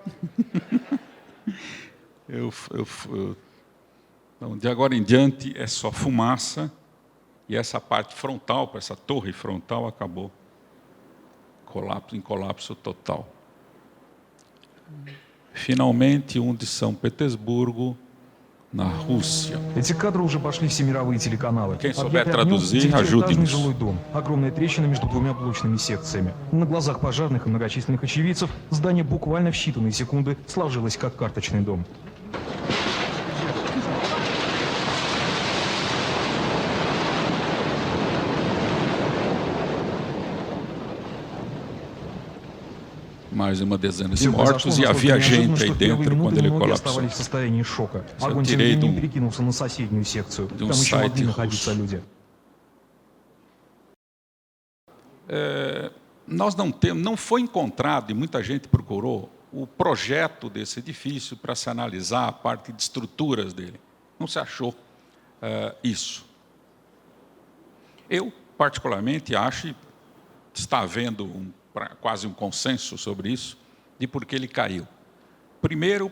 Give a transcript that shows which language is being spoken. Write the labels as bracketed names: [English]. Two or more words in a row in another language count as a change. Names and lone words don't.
[Portuguese] Então, de agora em diante é só fumaça, e essa parte frontal, essa torre frontal, acabou em colapso total. Finalmente, um de São Petersburgo, na Rússia. [Russian] Эти кадры уже пошли все мировые телеканалы. [Portuguese] Quem souber traduzir, ajude-nos. [Russian] Жилой дом. Огромная трещина между двумя блочными секциями. На глазах пожарных и многочисленных очевидцев здание буквально в считанные секунды сложилось как карточный дом. [Portuguese] Mais uma dezena de mortos, e havia gente aí dentro quando ele colapsou. [Russian] Огонь тем временем перекинулся на соседнюю секцию. Там еще могли находиться люди. [Portuguese] Não foi encontrado, e muita gente procurou, o projeto desse edifício para se analisar a parte de estruturas dele. Não se achou isso. Eu, particularmente, acho, e está havendo quase um consenso sobre isso, de por que ele caiu.